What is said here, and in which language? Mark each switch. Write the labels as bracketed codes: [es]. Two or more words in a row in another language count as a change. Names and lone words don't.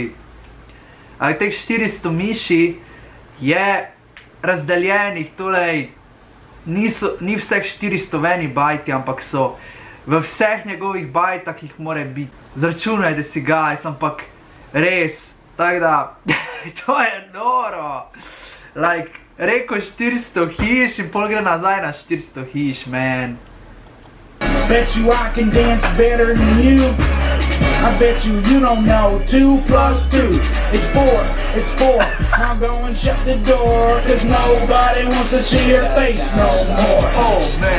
[sl] Ali teh 400 miši je razdeljenih, torej ni vseh 400 v eni bajti, ampak so v vseh njegovih bajtah jih more biti. Zračunajte si, guys, ampak res, tako da, to je noro. Like, rekel 400 hiš in pol gre nazaj na 400 hiš, [en] man. Bet you I can dance better than you. I bet you don't know 2 plus 2. It's 4. Now go and shut the door, cause nobody wants to see your face no more. Oh, man.